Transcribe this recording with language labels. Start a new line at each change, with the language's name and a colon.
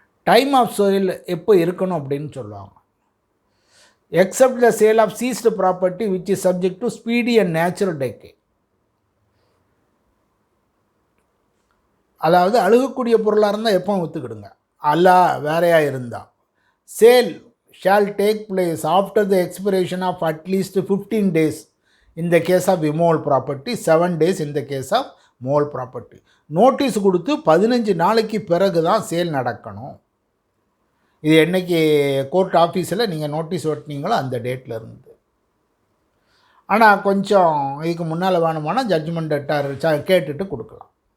English: time of sale
Tamil: எப்போ இருக்கணும் அப்படின்னு சொல்லுவாங்க.
English: Except the sale of seized property which is subject to speedy and natural decay.
Tamil: அதாவது அழுகக்கூடிய பொருளாக இருந்தால் எப்போ விற்றுக்கிடுங்க. அல்ல வேறையாக இருந்தால்
English: Sale shall take place after the expiration of at least 15 days in the case of immovable property, 7 days in the case of movable property.
Tamil: Notice கொடுத்து 15 நாளைக்கு பிறகு தான் சேல் நடக்கணும். இது என்றைக்கு கோர்ட் ஆஃபீஸில் நீங்கள் நோட்டீஸ் ஒட்டினீங்களோ அந்த டேட்டில் இருந்து. ஆனால் கொஞ்சம் இதுக்கு முன்னால் வேணுமானா ஜட்ஜ்மெண்ட் லெட்டர் கேட்டுட்டு கொடுக்கலாம்.